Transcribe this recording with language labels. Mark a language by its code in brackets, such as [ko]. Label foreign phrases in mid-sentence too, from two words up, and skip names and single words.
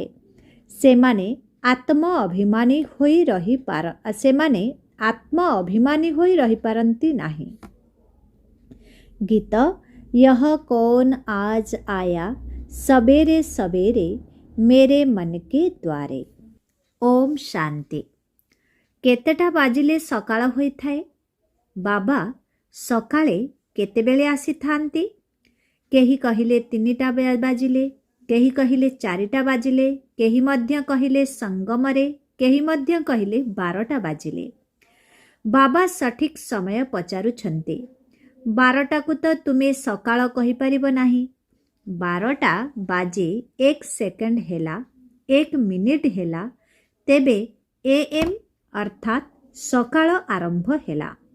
[or] ସେମାନେ ଆତ୍ମ ଅଭିମାନୀ ହୋଇ ରହି ପାରନ୍ତି ନାହିଁ। [hi] गीत, यह कौन आज आया सबेरे सबेरे मेरे मन के द्वारे। ओम शांति। [or] କେତେଟା ବାଜିଲେ ସକାଳ ହୋଇ ଥାଏ? ବାବା ସକାଳେ କେତେବେଳେ ଆସି ଥାନ୍ତି? କେହି କହିଲେ 3ଟା ବାଜିଲେ, କେହି କହିଲେ 4ଟା ବାଜିଲେ, କେହି ମଧ୍ୟ କହିଲେ ସଙ୍ଗମରେ, କେହି ମଧ୍ୟ କହିଲେ 12ଟା ବାଜିଲେ। ବାବା ସଠିକ ସମୟ ପଚାରୁଛନ୍ତି। 12ଟା କୁ ତ ତୁମେ ସକାଳ କହି ପାରିବ ନାହିଁ। 12ଟା ବାଜେ 1 ସେକେଣ୍ଡ ହେଲା, 1 ମିନିଟ ହେଲା, ତେବେ ଏଏମ ଅର୍ଥାତ ସକାଳ ଆରମ୍ଭ ହେଲା।